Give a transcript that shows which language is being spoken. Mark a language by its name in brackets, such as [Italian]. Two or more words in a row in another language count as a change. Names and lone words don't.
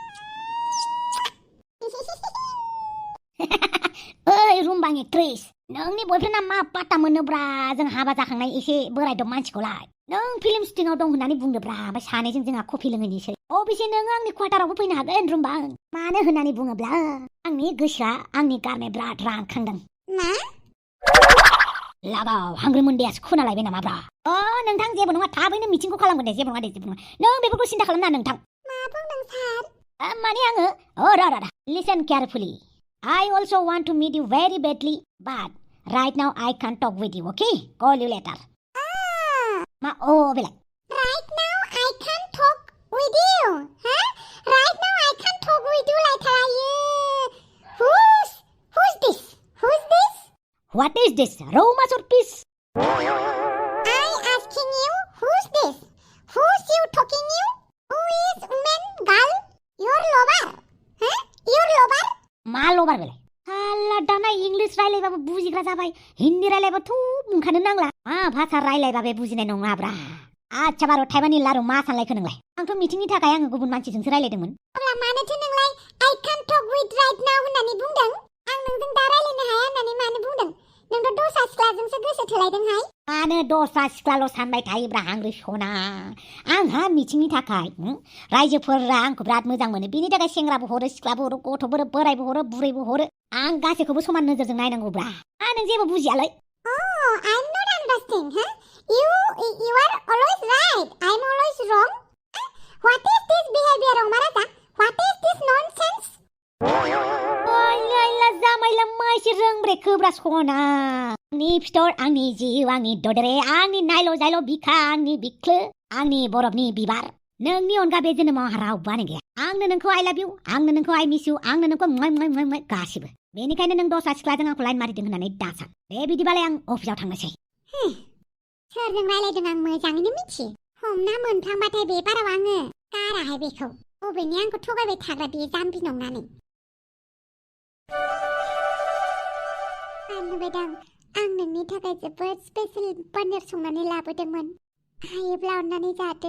[Bodo] ओइ रुमबां एक्ट्रेस नोंनि बयफ्रेन्डआ मा पात्ता मोनोब्रा जों हाबा जाखांनाय एसे बोरायदब मानसिखौलाय नों [English] film shooting [Bodo] दं होननानै बुंदोब्रा ओमफ्राय सानैजों जोंहा कफि लोंहैनोसै अबेसे नों आंनि क्वार्टारावबो फैनो हागोन रुमबां मानो होननानै बुङोब्ला आंनि गोसोआ आंनि गारनाय बिराद रानखांदों मा लागाव हांग्रि मोन्दैयासो खोनालायबाय नामाब्रा नोंथां जेबो नङा थाबैनो मिटिंखौ खालामगोन दे जेबो नङा नों बेफोरखौ सिन्था खालामनाङा नोंथां मा बुंदों सार माने आङो [English] listen carefully I also want to meet you very badly, but right now I can't talk with you, okay? Call you later. Belai. Right now I can't talk with you, huh? Right now I can't talk with you later. Who's this? Who's this? What is this? Romance or peace? I asking you, who's this? Who's you talking you? Who is woman, girl? Your lover, huh? Your lover? [Bodo] मा लबार बेलाय हाल्ला दाना इंलिश रायलायबाबो बुजिग्रा जाबाय हिन्दी रायलायबाथ' बुंखानो नांला मा भाषा रायलायबाबो बुजिनाय नङाब्रा आच्छा बार' थाइबानि लारु मा सानलायखो नोंलाय आंथ' मिटिंनि थाखाय आङो गुबुन मानसिजोंसो रायलायदोंमोन अब्ला मानोथो नोंलाय [English] I can't talk with right now [Bodo] होननानै बुंदों आं नोंजों दा रायलायनो हाया होननानै मानो बुंदों नोंथ' दस्रा सिख्लाजोंसो गोसो थोलायदोंहाय मानो दस्रा सिख्लाल' सानबाय थायोब्रा हांग्रि सना आंहा मिटिंनि थाखाय रायजोफोरा आंखौ बिराद मोजां मोनो बेनि थाखाय सेंग्राबो हरो सिख्लाबो हरो गथ'बो बोरायबो हरो बुरैबो हरो आं गासैखौबो समान नोजोरजों नायनांगौब्रा नों जेबो बुजियालै [English] I'm not understanding, huh? You are always right. I'm always wrong. What is this behavior, Omaraza? What is this nonsense? [Bodo] जामायला माइसि रोंब्रे खोब्रा सना आंनि फिथर आंनि जिउ आंनि ददेरे आंनि नायल' जायल' बिखा आंनि बिख्लो आंनि बरफनि बिबार नोंनि अनगा बे जोनोमाव रावबोआनो गैया आंनो नोंखौ [English] I love you [Bodo] आंनो नोंखौ [English] I miss you [Bodo] आंनो नोंखौ गासिबो बेनिखायनो नों दस्रा सिख्लाजों आंखौ लाइन मारिदों होननानै दासान दे बिदिबालाय आं अफिसाव थांनोसै सोरजों रायलायदों आं मोजाङैनो मिथियो हमना मोनफ्लांबाथाय बे बाराव आङो गाराहाय बेखौ बबेनि आंखौ थगायबाय थाग्रा बे जाम्बि नंनानै बानलु बेदां आं नोंनि थाखाय जोबोद [English] special paneer [Bodo] संनानै लाबोदोंमोन हायोब्ला अननानै जादो